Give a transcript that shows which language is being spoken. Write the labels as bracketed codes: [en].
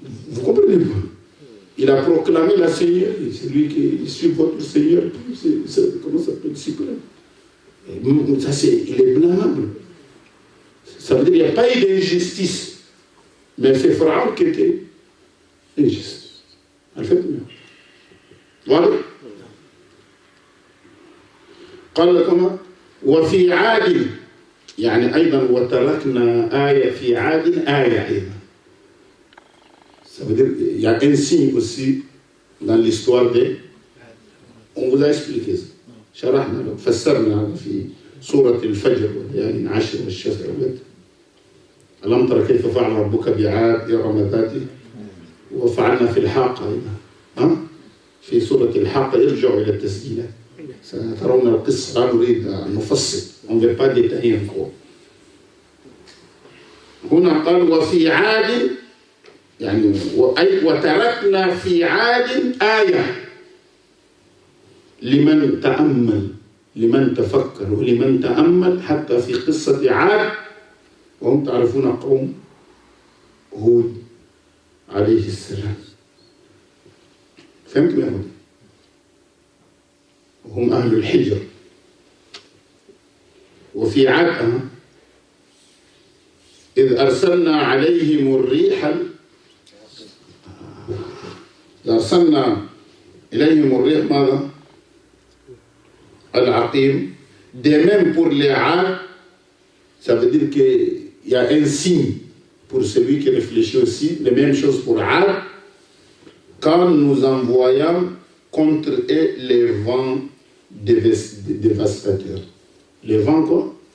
[fr] Vous comprenez pas? Il a proclamé la Seigneur, c'est lui qui suit votre Seigneur, comment ça s'appelle? Il est blâmable. Ça veut dire qu'il n'y a pas eu d'injustice. Mais c'est Pharaon qui était injuste. En fait, voilà. [ar] قال كما وفي عاد يعني أيضا وتركنا آية في عاد آية أيضا. [fr] Ça veut dire il y a un signe aussi dans l'histoire de. On vous a expliqué ça. [ar] شرحنا له فسرنا في سورة الفجر وليال عشر والشفع والوتر. ألم تر كيف فعل ربك بعاد إرم ذات وفعلنا في الحاقة أيضا. في سورة الحاقة ارجعوا إلى التسجيلات. سترون القصة لا نريد أن نفصل [fr] on ne veut pas détailler encore. [ar] هنا قال وفي عاد يعني وتركنا في عاد آية لمن تأمل لمن تفكر ولمن تأمل حتى في قصة عاد وهم تعرفون قوم هود عليه السلام. فهمتم يا هود؟ هم أهل الحجر. وفي عاد إذ أرسلنا عليهم الريح أرسلنا إليهم الريح ماذا؟ العقيم. [fr] De même pour les Ad, ça veut dire qu'il y a un signe pour celui qui réfléchit aussi, la même chose pour Ad, quand nous envoyons contre eux les vents dévastateurs. Les vents quoi?